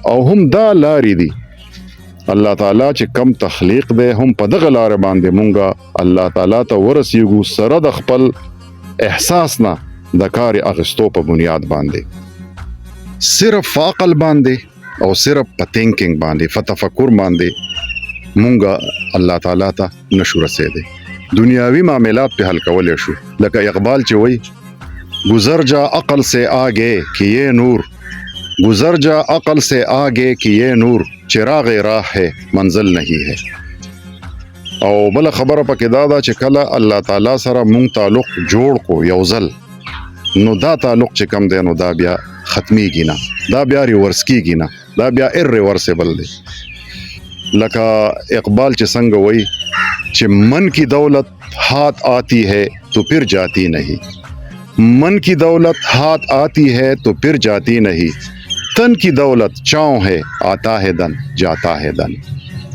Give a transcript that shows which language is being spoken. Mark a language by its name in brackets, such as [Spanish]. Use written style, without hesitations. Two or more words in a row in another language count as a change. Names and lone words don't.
[Pashto] او هم دا لارې دي الله تعالی چې کم تخلیق دی هم په دغه لارې باندې مونږ الله تعالی ته ورسیږو سره د خپل احساس نه د کار اخیستو په بنیاد باندې. صرف عقل باندې او صرف په تینکینګ باندې په تفکر باندې مونږ الله تعالی ته نشو رسیدي. دنیاوی معاملات په حل کولای شو. لکه اقبال چې وای [Urdu] گزر جا عقل سے آگے کیے نور، گزر جا عقل سے آگے کیے نور، چراغ راہ ہے منزل نہیں ہے. [Pashto] او بل خبره پکې دا ده چې کله الله تعالی سره مونږ تعلق جوړ کو یو ځل نو دا تعلق چې کم دی نو دا بیا ختمیږي نه، دا بیا ریورس کیږي نه، دا بیا ارریورسیبل دی. لکه اقبال چې څنګه وای چې [Urdu] من کی دولت ہاتھ آتی ہے تو پھر جاتی نہیں، من کی دولت ہاتھ آتی ہے تو پھر جاتی نہیں، تن کی دولت چاؤں ہے آتا ہے دن جاتا ہے دن.